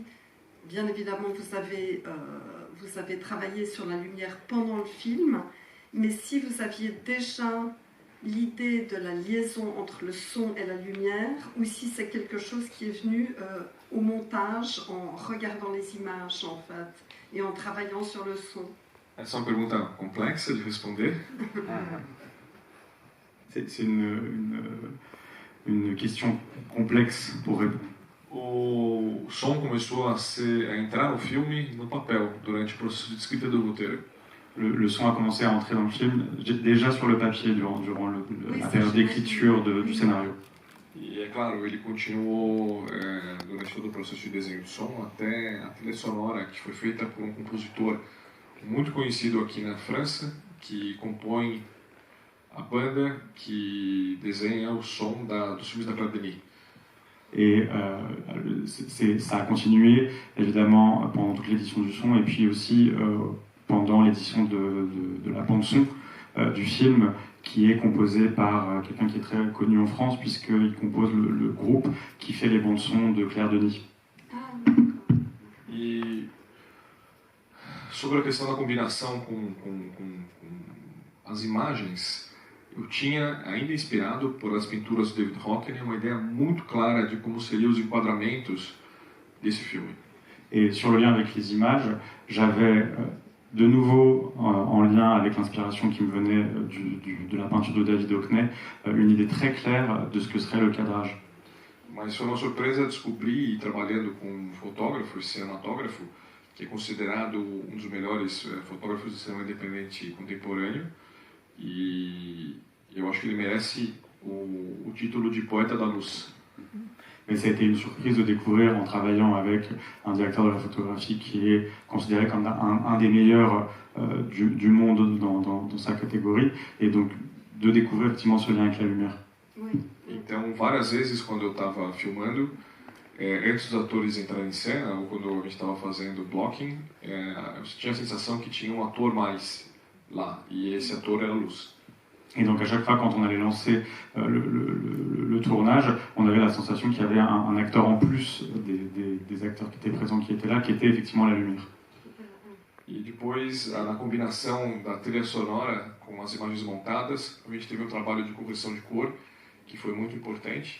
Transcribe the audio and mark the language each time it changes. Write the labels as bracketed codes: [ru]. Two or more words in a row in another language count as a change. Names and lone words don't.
[fr] Bien évidemment, vous avez travaillé sur la lumière pendant le film, mais si vous aviez déjà l'idée de la liaison entre le son et la lumière, ou si c'est quelque chose qui est venu au montage, en regardant les images, en fait, et en travaillant sur le son. [pt] Essa é uma pergunta complexa de responder. [fr] C'est une question complexe pour répondre. [pt] O som começou a entrar no filme no papel, durante o processo de escrita do roteiro. [fr] Le son a commencé à entrer dans le film déjà sur le papier durant la période d'écriture du scénario. [pt] E é claro, ele continuou durante todo o processo de desenho de som até a trilha sonora, que foi feita por um compositor muito conhecido aqui na França, que compõe a banda que desenha o som dos filmes da Claire Denis. [fr] Et ça a continué évidemment pendant toute l'édition du son et puis aussi pendant l'édition de la bande-son du film qui est composée par quelqu'un qui est très connu en France puisqu'il compose le groupe qui fait les bandes-son de Claire Denis. [pt] E sobre a questão da combinação com as imagens, eu tinha, ainda inspirado por as pinturas do David Hockney, uma ideia muito clara de como seriam os enquadramentos desse filme. [fr] Et sur le lien avec les images, j'avais de nouveau, en lien avec l'inspiration qui me venait de la peinture de David Hockney, une idée très claire de ce que serait le cadrage. [pt] Mas foi uma surpresa descobrir, trabalhando com um fotógrafo e cinematógrafo, que é considerado um dos melhores fotógrafos de cinema independente contemporâneo, e eu acho que ele merece o título de poeta da luz. [fr] Mais ça a été une surprise de découvrir en travaillant avec un directeur de la photographie qui est considéré comme un des meilleurs du monde dans sa catégorie, et donc de découvrir effectivement ce lien avec la lumière. Oui. [pt] Então, várias vezes quando eu estava filmando, antes dos atores entrarem em cena, ou quando a gente estava fazendo blocking, eu tinha a sensação que tinha um ator mais lá, e esse ator era a luz. [fr] Et donc à chaque fois quand on allait lancer le tournage, on avait la sensation qu'il y avait un acteur en plus des acteurs qui étaient présents, qui étaient là, qui était effectivement la lumière. [pt] E depois, na combinação da trilha sonora com as imagens montadas, a gente teve um trabalho de correção de cor, que foi muito importante.